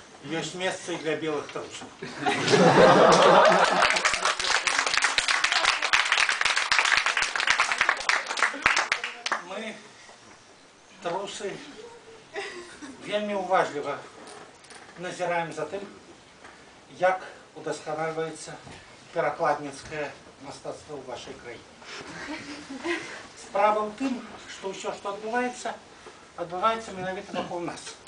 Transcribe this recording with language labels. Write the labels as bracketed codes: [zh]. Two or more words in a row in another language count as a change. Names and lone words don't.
[ru] есть место и для белых трусов. [be] Мы, трусы, вельмі уважліва назіраем за тым, як удасканальваецца перакладніцкае мастацтва ў вашай краіне. Справа ў тым, што ўсё, што адбываецца менавіта вакол нас.